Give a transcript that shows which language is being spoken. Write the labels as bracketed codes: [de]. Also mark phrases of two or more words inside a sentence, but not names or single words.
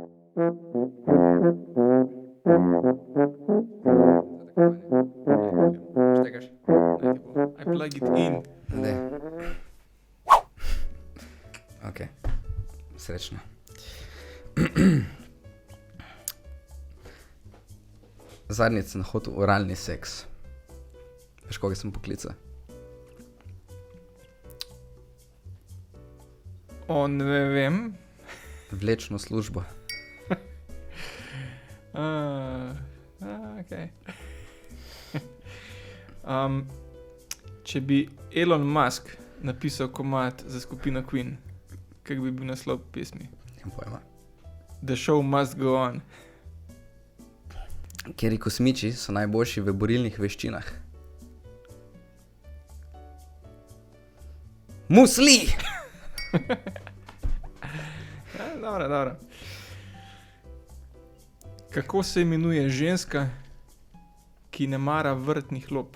[sl] Štekaš? [en] I plug it in. [sl] Daj. Ok, srečno. Zadnjič sem hotel oralni seks. Veš, koga sem poklical? Ne vem. Vlečno službo. Okay. Če bi Elon Musk napisal komad za skupino Queen, kak bi bil naslov pesmi? Nimam pojma. The show must go on. Kjeri kosmiči so najboljši v borilnih veščinah? Musli! Dobro. Kako se imenuje ženska, ki ne mara vrtnih lop?